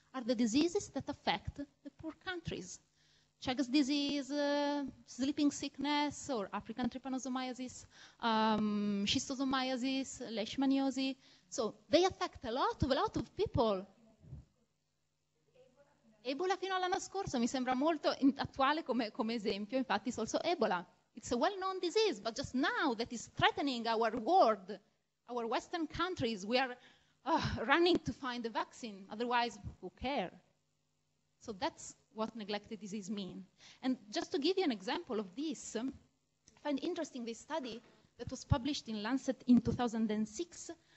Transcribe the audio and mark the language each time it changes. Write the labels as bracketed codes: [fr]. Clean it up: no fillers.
[en] Are the diseases that affect the poor countries. Chagas disease, sleeping sickness, or African trypanosomiasis, schistosomiasis, leishmaniasis. So they affect a lot of people. [it] Ebola fino all'anno scorso mi sembra molto attuale come esempio, infatti [en] it's also Ebola. It's a well-known disease, but just now that is threatening our world, our Western countries, we are running to find a vaccine, otherwise who cares? So that's what neglected disease mean. And just to give you an example of this, I find interesting this study that was published in Lancet in 2006.